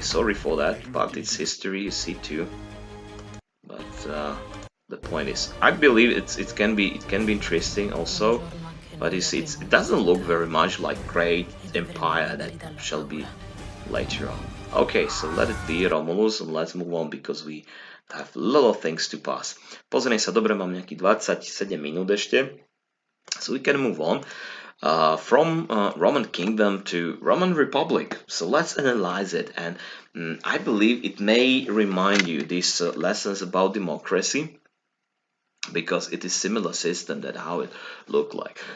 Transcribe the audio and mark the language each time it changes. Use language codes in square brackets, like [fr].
[en] Sorry for that, but it's history, you see too. But the point is, I believe it can be interesting also. But you see, it doesn't look very much like great empire that shall be later on. Okay, so let it be Romulus and let's move on because we have a lot of things to pass. [sk] Pozriem sa, dobre, mám nejaký 27 minút ešte. [en] So we can move on from Roman Kingdom to Roman Republic. So let's analyze it, and I believe it may remind you these lessons about democracy, because it is similar system that how it looked like.